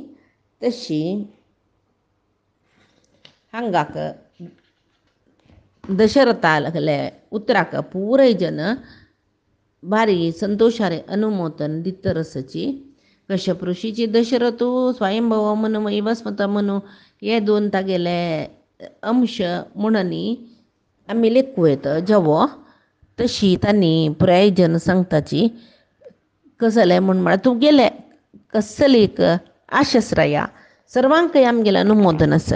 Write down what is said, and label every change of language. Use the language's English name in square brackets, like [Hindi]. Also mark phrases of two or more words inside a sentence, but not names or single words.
[Konkani] तशी हांगाक दशरथाले उतराक पुराय जन भारी संतोषारे अनुमोदन दितरसची. कश्यप ऋषीची दशरथ स्वयंभव म्हणून वैवस्वत म्हणून हे दोन तागेले अंश म्हणून आम्ही लेखू येतं जवो. तशी त्यांनी पुराय जन सांगताची कसले म्हूण म्हळ्यार तूं गेले कसलेक आशस्रया सर्वांक आमगेलें अनुमोदन आसा.